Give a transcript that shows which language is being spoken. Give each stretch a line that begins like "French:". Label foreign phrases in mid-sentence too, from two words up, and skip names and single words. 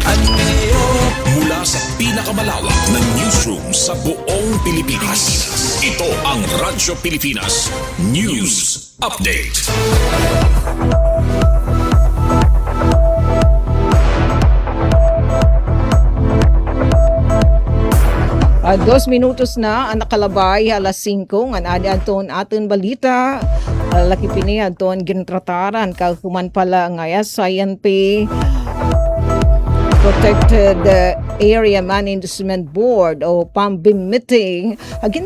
Filipino: Mula sa pinakamalawak na newsroom sa buong buong Pilipinas. Ito ang Radyo Pilipinas News Update.
Waray: 2 minutos na ang nakalabay alas 5 ang adi aton aton balita. Laki pini aton gintrataran kahuman pala nga SINP Protected Area Management Board o PAMBIM meeting agin